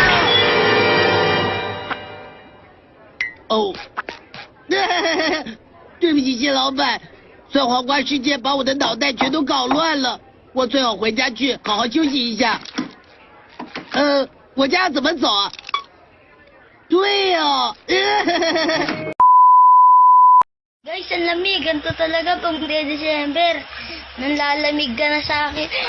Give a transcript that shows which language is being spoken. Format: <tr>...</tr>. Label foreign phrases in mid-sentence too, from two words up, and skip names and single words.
<zh>哦，对不起，谢老板，酸黄瓜事件把我的脑袋全都搞乱了，我最好回家去好好休息一下。我家要怎么走啊？对哦。</zh> <tl>Guys, ang lamig. Ganito talaga pag December. Nanlalamig ka na sa akin.</tl>